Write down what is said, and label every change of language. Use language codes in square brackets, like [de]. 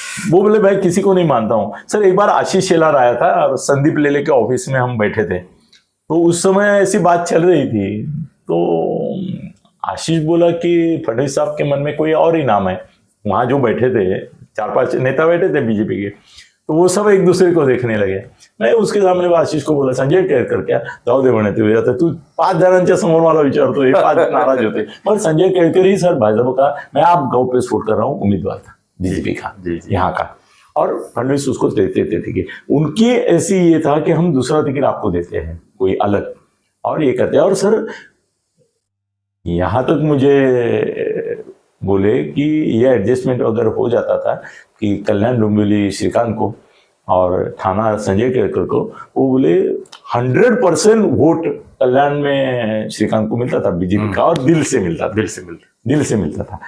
[hi] वो बोले भाई किसी को नहीं मानता हूं। सर एक बार आशीष शेलार आया था और संदीप लेले के ऑफिस में हम बैठे थे, तो उस समय ऐसी बात चल रही थी, तो आशीष बोला कि फडणवीस साहब के मन में कोई और ही नाम है। वहां जो बैठे थे 4-5 नेता बैठे थे बीजेपी के, तो वो सब एक दूसरे को देखने लगे. मैं उसके सामने आशीष को बोला, [mr] संजय केळकर क्या जाऊ दे म्हणे, तू आता तू 5 जणांच्या समोर मला विचारतो, हे 5 नाराज होते. [hi] पर संजय केळकर ही सर भाजपा का, मैं आप गाँव पे स्फोट कर रहा हूँ, उम्मीदवार था बीजेपी का यहाँ का. और फडणवीस उसको देते थे कि उनकी ऐसी ये था कि हम दूसरा टिकट आपको देते हैं कोई अलग, और ये कहते हैं. और सर यहाँ तक मुझे बोले कि ये एडजस्टमेंट अगर हो जाता था कि कल्याण डोंबिवली श्रीकांत को और थाना संजय केळकर को, वो बोले 100% वोट कल्याण में श्रीकांत को मिलता था बीजेपी का, और दिल से मिलता था.